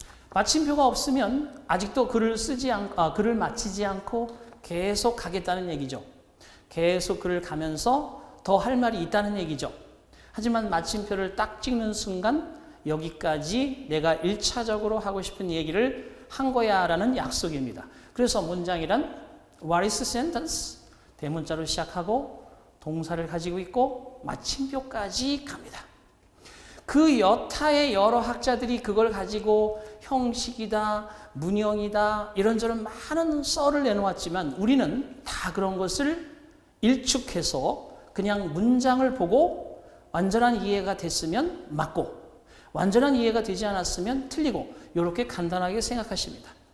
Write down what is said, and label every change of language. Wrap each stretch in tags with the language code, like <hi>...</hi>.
<ko>마침표가 없으면 아직도 글을 마치지 않고 계속 가겠다는 얘기죠. 계속 글을 가면서 더 할 말이 있다는 얘기죠. 하지만 마침표를 딱 찍는 순간 여기까지 내가 1차적으로 하고 싶은 얘기를 한 거야 라는 약속입니다. 그래서 문장이란</ko> <en>What is the sentence?</en> <ko>대문자로 시작하고 동사를 가지고 있고 마침표까지 갑니다. 그 여타의 여러 학자들이 그걸 가지고 형식이다, 문형이다 이런저런 많은 썰을 내놓았지만 우리는 다 그런 것을 일축해서 그냥 문장을 보고 완전한 이해가 됐으면 맞고 완전한 이해가 되지 않았으면 틀리고 이렇게 간단하게 생각하십니다.</ko>